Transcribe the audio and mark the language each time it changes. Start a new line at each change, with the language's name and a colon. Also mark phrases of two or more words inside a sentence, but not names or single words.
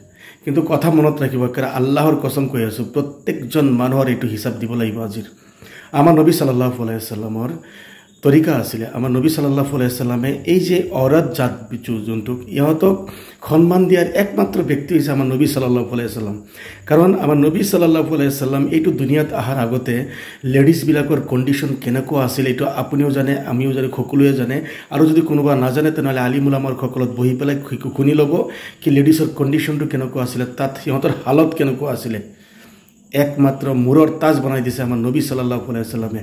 Assamese: কিন্তু কথা মনত ৰাখিব, কাৰণ আল্লাহৰ কসম কৈ আছোঁ, প্ৰত্যেকজন মানুহৰ এইটো হিচাপ দিব লাগিব। আজিৰ আমাৰ নবী
Arabic: صلى الله عليه وسلم
Assamese: তৰিকা আছিলে। আমাৰ নবী
Arabic: صلى الله عليه وسلم
Assamese: এই যে অৰত জাত যোনটোক ইহঁতক সন্মান দিয়াৰ একমাত্ৰ ব্যক্তি হৈছে আমাৰ নবী
Arabic: صلى الله عليه وسلم.
Assamese: কাৰণ আমাৰ নবী
Arabic: صلى الله عليه وسلم
Assamese: এইটো দুনিয়াত অহাৰ আগতে লেডিজবিলাকৰ কণ্ডিশ্যন কেনেকুৱা আছিল এইটো আপুনিও জানে, আমিও জানে, সকলোৱে জানে। আৰু যদি কোনোবা নাজানে তেনেহ'লে আলিম উলামাৰ সকলত বহি পেলাই শুনি ল'ব কি লেডিজৰ কণ্ডিশ্যনটো কেনেকুৱা আছিলে, তাত সিহঁতৰ হালত কেনেকুৱা আছিলে। একমাত্ৰ মূৰৰ তাজ বনাই দিছে আমাৰ নবী
Arabic: صلى الله عليه وسلم.